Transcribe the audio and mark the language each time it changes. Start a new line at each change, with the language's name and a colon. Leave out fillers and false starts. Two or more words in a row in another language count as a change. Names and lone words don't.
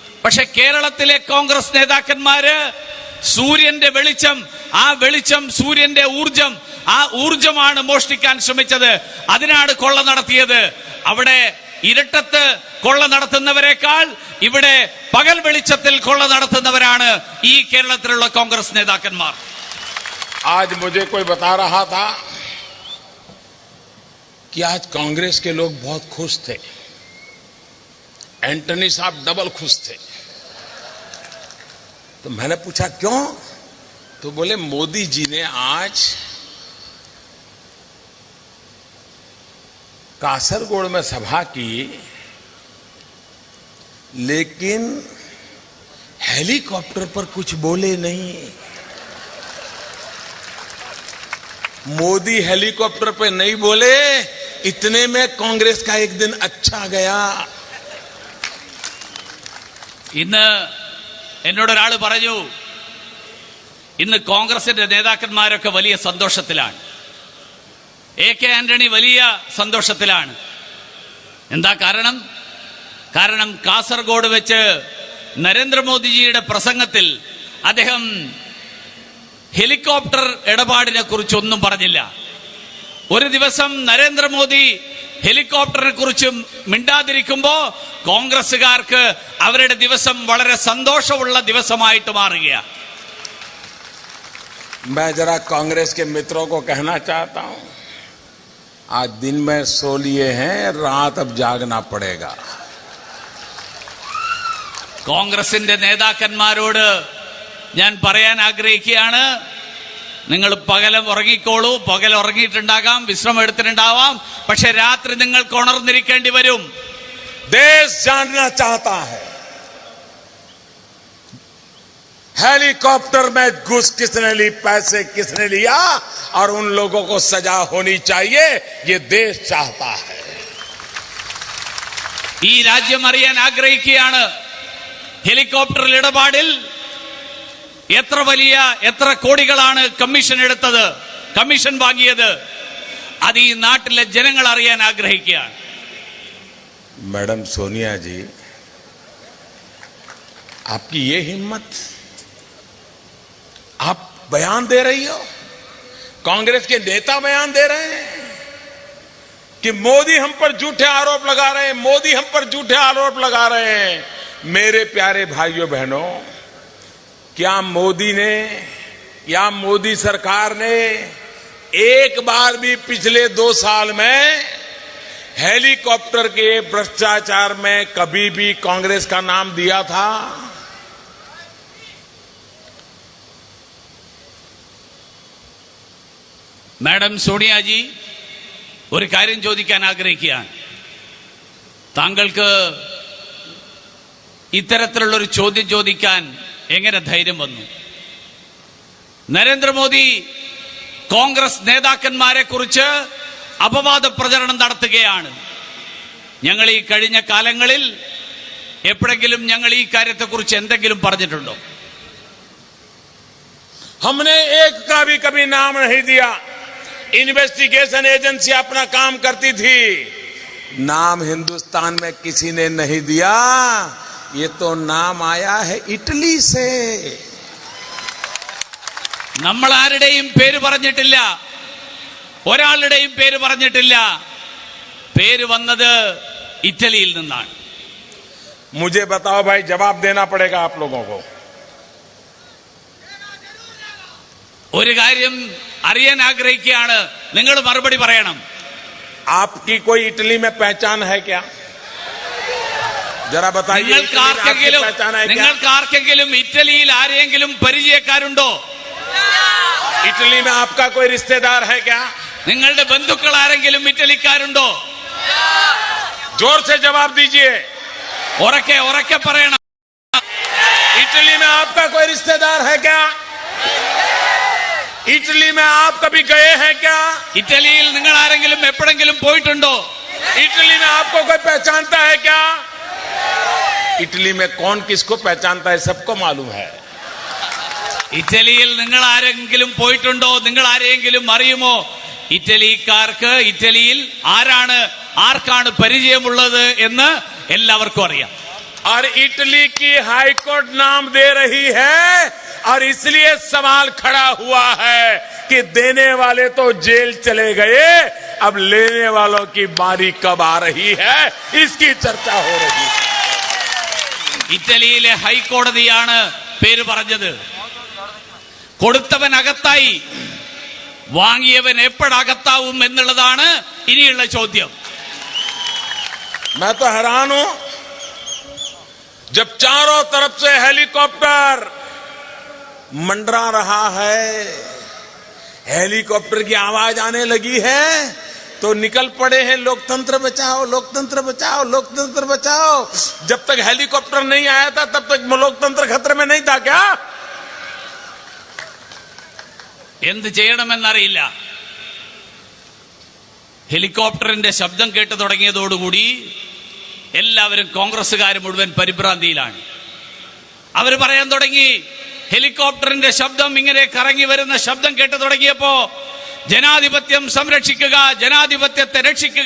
Malayalam: പക്ഷെ കേരളത്തിലെ കോൺഗ്രസ് നേതാക്കന്മാര് സൂര്യന്റെ വെളിച്ചം, ആ വെളിച്ചം സൂര്യന്റെ ഊർജം, ആ ഊർജമാണ് മോഷ്ടിക്കാൻ ശ്രമിച്ചത്. അതിനാണ് കൊള്ള നടത്തിയത്. അവിടെ ഇരട്ടത്ത് കൊള്ള നടത്തുന്നവരെക്കാൾ ഇവിടെ പകൽ വെളിച്ചത്തിൽ കൊള്ള നടത്തുന്നവരാണ് ഈ കേരളത്തിലുള്ള കോൺഗ്രസ് നേതാക്കന്മാർ.
Hindi: आज मुझे कोई बता रहा था कि आज कांग्रेस के लोग बहुत खुश थे, एंटनी साहब डबल खुश थे। तो मैंने पूछा क्यों? तो बोले मोदी जी ने आज कासरगोड में सभा की, लेकिन हेलीकॉप्टर पर कुछ बोले नहीं। मोदी हेलीकॉप्टर पे नहीं बोले, इतने में कांग्रेस का एक दिन अच्छा गया।
Malayalam: ഇന്ന് എന്നോടൊരാള് പറഞ്ഞു, ഇന്ന് കോൺഗ്രസിന്റെ നേതാക്കന്മാരൊക്കെ വലിയ സന്തോഷത്തിലാണ്, AK ആന്റണി വലിയ സന്തോഷത്തിലാണ്. എന്താ കാരണം? കാരണം കാസർഗോഡ് വെച്ച് നരേന്ദ്രമോദിജിയുടെ പ്രസംഗത്തിൽ അദ്ദേഹം ഹെലികോപ്റ്റർ ഇടപാടിനെ കുറിച്ചൊന്നും പറഞ്ഞില്ല. ഒരു ദിവസം നരേന്ദ്രമോദി ഹെലികോപ്റ്ററിനെ കുറിച്ച് മിണ്ടാതിരിക്കുമ്പോ കോൺഗ്രസുകാർക്ക് അവരുടെ ദിവസം വളരെ സന്തോഷമുള്ള ദിവസമായിട്ട് മാറുകയാണ്.
Hindi: मैं जरा कांग्रेस के मित्रों को कहना चाहता हूं, आज दिन में सो लिए हैं, रात अब जागना पड़ेगा।
Malayalam: കോൺഗ്രസിന്റെ നേതാക്കന്മാരോട് ഞാൻ പറയാൻ ആഗ്രഹിക്കുകയാണ്, നിങ്ങൾ പകലും ഉറങ്ങിക്കോളൂ. പകൽ ഉറങ്ങിയിട്ടുണ്ടാകാം, വിശ്രമം എടുത്തിട്ടുണ്ടാവാം, പക്ഷെ രാത്രി നിങ്ങൾക്ക് ഉണർന്നിരിക്കേണ്ടി വരും.
Hindi: देश जानना चाहता है हेलीकॉप्टर में घुस किसने ली, पैसे किसने लिया, और उन लोगों को सजा होनी चाहिए, ये देश चाहता है।
Malayalam: ഈ രാജ്യം അറിയാൻ ആഗ്രഹിക്കുകയാണ്, ഹെലികോപ്റ്റർ ഇടപാടിൽ എത്ര കോടികളാണ് കമ്മീഷൻ എടുത്തത്, കമ്മീഷൻ വാങ്ങിയത്. അത് ഈ നാട്ടിലെ ജനങ്ങൾ അറിയാൻ ആഗ്രഹിക്കുകയാണ്.
Hindi: मैडम सोनिया जी, आपकी ये हिम्मत, आप बयान दे रही हो, कांग्रेस के नेता बयान दे रहे हैं कि मोदी हम पर झूठे आरोप लगा रहे हैं, मोदी हम पर झूठे आरोप लगा रहे हैं। मेरे प्यारे भाइयों बहनों, क्या मोदी ने या मोदी सरकार ने एक बार भी पिछले 2 साल में हेलीकॉप्टर के भ्रष्टाचार में कभी भी कांग्रेस का नाम दिया था?
Malayalam: മാഡം സോണിയാജി, ഒരു കാര്യം ചോദിക്കാൻ ആഗ്രഹിക്കുകയാണ്. താങ്കൾക്ക് ഇത്തരത്തിലുള്ളൊരു ചോദ്യം ചോദിക്കാൻ എങ്ങനെ ധൈര്യം വന്നു? നരേന്ദ്രമോദി കോൺഗ്രസ് നേതാക്കന്മാരെ കുറിച്ച് അപവാദ പ്രചരണം നടത്തുകയാണ്. ഞങ്ങൾ ഈ കഴിഞ്ഞ കാലങ്ങളിൽ എപ്പോഴെങ്കിലും ഞങ്ങൾ ഈ കാര്യത്തെക്കുറിച്ച് എന്തെങ്കിലും പറഞ്ഞിട്ടുണ്ടോ?
Hindi: हमने एक का भी कभी नाम नहीं दिया।
English: investigation agency
Hindi: अपना काम करती थी, नाम हिंदुस्तान में किसी ने नहीं दिया। ये तो नाम आया है इटली से।
Malayalam: നമ്മൾ ആരുടെയും പേര് പറഞ്ഞിട്ടില്ല, ഒരാളുടെയും പേര് പറഞ്ഞിട്ടില്ല. പേര് വന്നത് ഇറ്റലിയിൽ നിന്നാണ്.
Hindi: मुझे बताओ भाई, जवाब देना पड़ेगा आप लोगों को।
Malayalam: ഒരു കാര്യം അറിയാൻ ആഗ്രഹിക്കുകയാണ്, നിങ്ങൾ മറുപടി പറയണം.
Hindi: आपकी कोई इटली में पहचान है क्या? जरा बताइए,
Malayalam: നിങ്ങൾക്ക് ആർക്കെങ്കിലും ഇറ്റലിയിൽ ആരെങ്കിലും പരിചയക്കാരുണ്ടോ?
Hindi: इटली में आपका कोई रिश्तेदार है क्या?
Malayalam: നിങ്ങളുടെ ബന്ധുക്കൾ ആരെങ്കിലും ഇറ്റലിക്കാരുണ്ടോ?
Hindi: जोर से जवाब दीजिए,
Malayalam: ഉറക്കെ പറയണം.
Hindi: इटली में आपका कोई रिश्तेदार है क्या? इटली में आप कभी गए हैं क्या?
Malayalam: ഇറ്റലിയിൽ നിങ്ങൾ ആരെങ്കിലും എപ്പോഴെങ്കിലും പോയിട്ടുണ്ടോ?
Hindi: इटली में आपको कोई पहचानता है क्या? इटली में कौन किसको पहचानता है सबको मालूम है।
Malayalam: ഇറ്റലിയിൽ നിങ്ങൾ ആരെങ്കിലും പോയിട്ടുണ്ടോ? നിങ്ങൾ ആരെങ്കിലും അറിയുമോ? ഇറ്റലിക്കാർക്ക് ഇറ്റലിയിൽ ആർക്കാണ് പരിചയമുള്ളത് എന്ന് എല്ലാവർക്കും അറിയാം.
Hindi: और इटली की हाईकोर्ट नाम दे रही है, और इसलिए सवाल खड़ा हुआ है कि देने वाले तो जेल चले गए, अब लेने वालों की बारी कब आ रही है, इसकी चर्चा हो रही है।
Malayalam: ഇറ്റലിയിലെ ഹൈക്കോടതിയാണ് പേര് പറഞ്ഞത്. കൊടുത്തവൻ അകത്തായി, വാങ്ങിയവൻ എപ്പോഴകത്താവും എന്നുള്ളതാണ് ഇനിയുള്ള ചോദ്യം.
Hindi: मैं तो हैरान हूं, जब चारों तरफ से हेलीकॉप्टर मंडरा रहा है, हेलीकॉप्टर की आवाज आने लगी है, तो निकल पड़े हैं लोकतंत्र बचाओ, लोकतंत्र बचाओ, लोकतंत्र बचाओ। जब तक हेलीकॉप्टर नहीं आया था तब तक लोकतंत्र खतरे में नहीं था क्या?
Malayalam: എന്ത് ചെയ്യണമെന്നറിയില്ല. ഹെലികോപ്റ്ററിന്റെ ശബ്ദം കേട്ട് തുടങ്ങിയതോടുകൂടി എല്ലാവരും കോൺഗ്രസ്സുകാർ മുഴുവൻ പരിഭ്രാന്തിയിലാണ്. അവർ പറയാൻ തുടങ്ങി, ഹെലികോപ്റ്ററിന്റെ ശബ്ദം ഇങ്ങനെ കറങ്ങി വരുന്ന ശബ്ദം കേട്ട് തുടങ്ങിയപ്പോ ജനാധിപത്യം സംരക്ഷിക്കുക, ജനാധിപത്യത്തെ രക്ഷിക്കുക.